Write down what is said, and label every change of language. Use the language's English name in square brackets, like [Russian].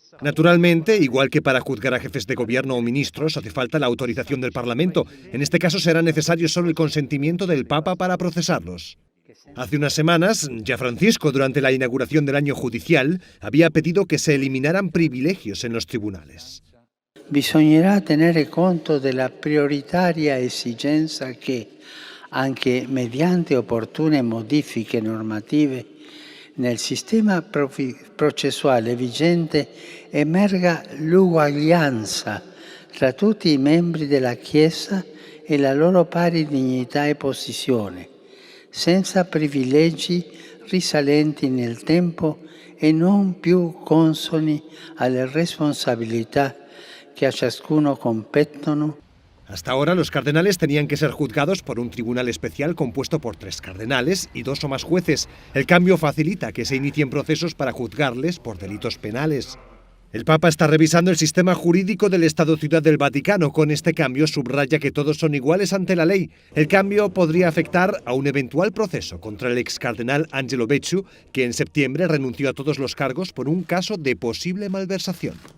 [Spanish] Naturalmente, igual que para juzgar a jefes de gobierno o ministros, hace falta la autorización del Parlamento. En este caso será necesario solo el consentimiento del Papa para procesarlos. Hace unas semanas, ya Francisco, durante la inauguración del año judicial, había pedido que se eliminaran privilegios en los tribunales. [Italian] Bisognerà tenere conto della prioritaria esigenza che, anche mediante opportune modifiche normative, nel sistema processuale vigente emerga l'uguaglianza tra tutti i membri della Chiesa e la loro pari dignità e posizione, senza privilegi risalenti nel tempo e non più consoni alle responsabilità que a ciascuno competono. [Spanish] Hasta ahora los cardenales tenían que ser juzgados por un tribunal especial compuesto por 3 cardenales y 2 o más jueces. El cambio facilita que se inicien procesos para juzgarles por delitos penales. El Papa está revisando el sistema jurídico del Estado-Ciudad del Vaticano. Con este cambio subraya que todos son iguales ante la ley. El cambio podría afectar a un eventual proceso contra el ex cardenal Angelo Becciu, que en septiembre renunció a todos los cargos por un caso de posible malversación.